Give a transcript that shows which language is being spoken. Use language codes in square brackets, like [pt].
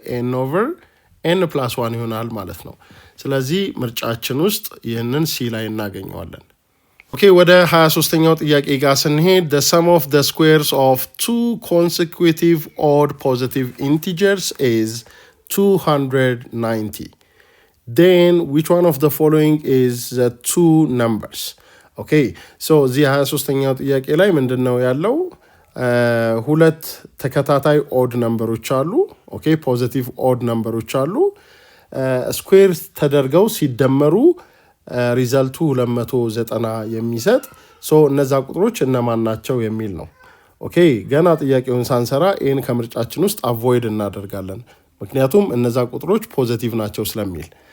[am] ኤን ኦቨር ኤን ፕላስ 1 ይሆናል ማለት ነው። ስለዚህ ምርጫችን ውስጥ ይህንን ሲ ላይ እናገኘዋለን። ኦኬ ወደ 23ኛው ጥያቄ ጋር ስንሄድ [en] the sum of the squares of two consecutive odd positive integers is 290. Then which one of the following is the two numbers? [am] ኦኬ ሶ እዚህ 23ኛው ጥያቄ ላይ ምንድነው ያለው? ሁለት ተከታታይ ኦድ ነምበሮች አሉ። ኦኬ ፖዚቲቭ ኦድ ነምበሮች አሉ። ስኩዌር ተደርገው ሲደመሩ ሪዛልቱ 290 የሚሰጥ ሶ እነዛ ቁጥሮች እነማን ናቸው የሚል ነው። ኦኬ ገና ጥያቄውን ሳንሰራ ኤን ከምርጫችን ውስጥ አቮይድ እናደርጋለን፣ ምክንያቱም እነዛ ቁጥሮች ፖዚቲቭ ናቸው ስለሚል።